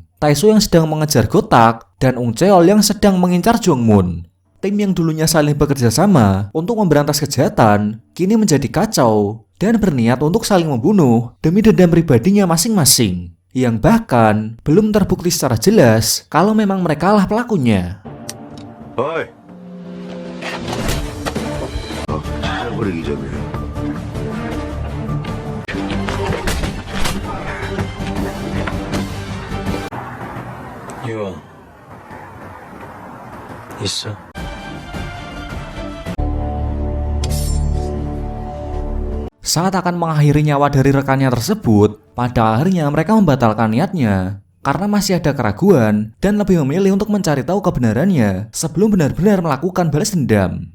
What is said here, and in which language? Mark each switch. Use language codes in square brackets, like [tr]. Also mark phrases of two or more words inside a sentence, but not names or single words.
[id] Taeseo yang sedang mengejar Gotak dan Ung Cheol yang sedang mengincar Jongmun. Tim yang dulunya saling bekerja sama untuk memberantas kejahatan kini menjadi kacau dan berniat untuk saling membunuh demi dendam pribadinya masing-masing, yang bahkan belum terbukti secara jelas kalau memang mereka lah pelakunya. [ko] 어이. 버리기 전에. 이거 있어. [id] Saat akan mengakhiri nyawa dari rekannya tersebut, pada akhirnya mereka membatalkan niatnya karena masih ada keraguan dan lebih memilih untuk mencari tahu kebenarannya sebelum benar-benar melakukan balas dendam.